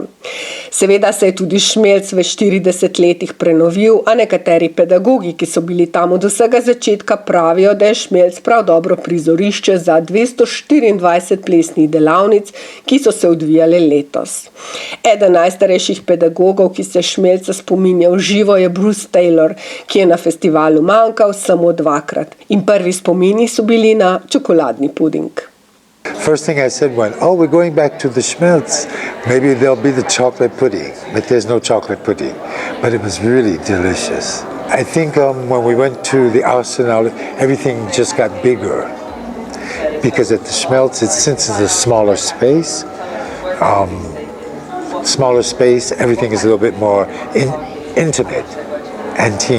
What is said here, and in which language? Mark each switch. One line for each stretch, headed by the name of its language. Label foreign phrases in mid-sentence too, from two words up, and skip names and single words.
Slovenian: Seveda se je tudi Šmelc v 40 letih prenovil, a nekateri pedagogi, ki so bili tam od vsega začetka, pravijo, da je Šmelc prav dobro prizorišče za 224 plesnih delavnic, ki so se odvijale letos. Eden najstarejših pedagogov, ki se Šmelca spominja v živo, je Bruce Taylor, ki je na festivalu manjkal samo 2-krat. In prvi spomini so bili na čokoladni puding.
English: First thing I said when, we're going back to the Schmelz, maybe there'll be the chocolate pudding, but there's no chocolate pudding. But it was really delicious. I think when we went to the Arsenal, everything just got bigger. Because at the Schmelz, since it's a smaller space, everything is a little bit more intimate and team.